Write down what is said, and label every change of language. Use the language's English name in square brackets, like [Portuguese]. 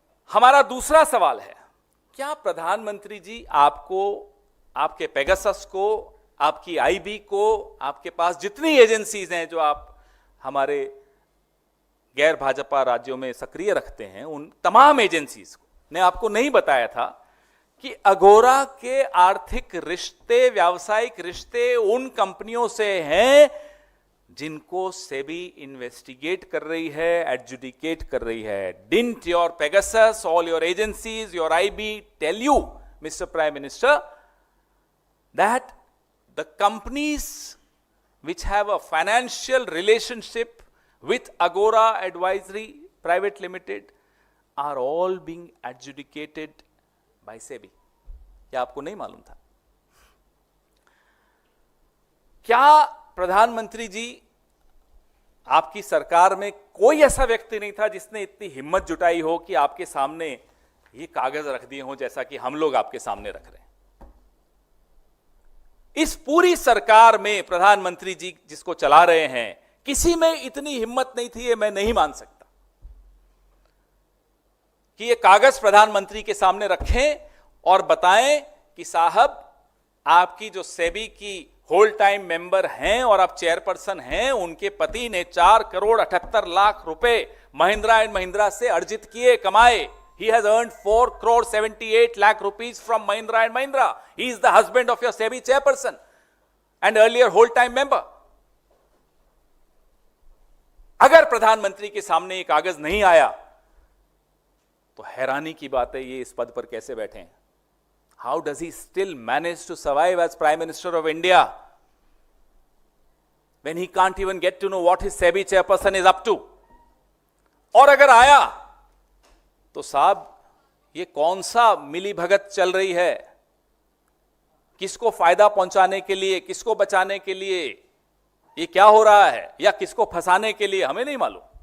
[Hindi] हमारा दूसरा सवाल है, क्या प्रधानमंत्री जी आपको, आपके पेगासस को, आपकी आईबी को, आपके पास जितनी एजेंसीज हैं जो आप हमारे गैर भाजपा राज्यों में सक्रिय रखते हैं, उन तमाम एजेंसीज ने आपको नहीं बताया था कि अगोरा के आर्थिक रिश्ते, व्यावसायिक रिश्ते उन कंपनियों से हैं जिनको सेबी इन्वेस्टिगेट कर रही है, एडजुडिकेट कर रही है? [English] Didn't your Pegasus, all your agencies, your IB tell you, mister prime minister, that the companies which have a financial relationship with Agora Advisory Private Limited are all being adjudicated by SEBI? [Hindi] क्या आपको नहीं मालूम था? क्या प्रधानमंत्री जी, आपकी सरकार में कोई ऐसा व्यक्ति नहीं था जिसने इतनी हिम्मत जुटाई हो कि आपके सामने ये कागज रख दिए हो जैसा कि हम लोग आपके सामने रख रहे हैं? इस पूरी सरकार में प्रधानमंत्री जी जिसको चला रहे हैं, किसी में इतनी हिम्मत नहीं थी, ये मैं नहीं मान सकता, कि ये कागज प्रधानमंत्री के सामने रखें और बताएं कि साहब, आपकी जो सेबी की होल टाइम मेंबर हैं और आप चेयरपर्सन हैं, उनके पति ने 4 करोड़ 78 लाख रुपए महिंद्रा एंड महिंद्रा से अर्जित किए, कमाए। [English] He has earned 4 crore 78 lakh rupees from Mahindra and Mahindra. He is the husband of your SEBI chairperson and earlier whole-time member. [Hindi] अगर प्रधानमंत्री के सामने ये कागज नहीं आया तो हैरानी की बात है, ये इस पद पर कैसे बैठे हैं? [English] How does he still manage to survive as Prime Minister of India when he can't even get to know what his SEBI chairperson is up to? [Hindi] और अगर आया तो साहब, ये कौन सा मिली भगत चल रही है? किसको फायदा पहुंचाने के लिए, किसको बचाने के लिए ये क्या हो रहा है, या किसको फंसाने के लिए, हमें नहीं मालूम।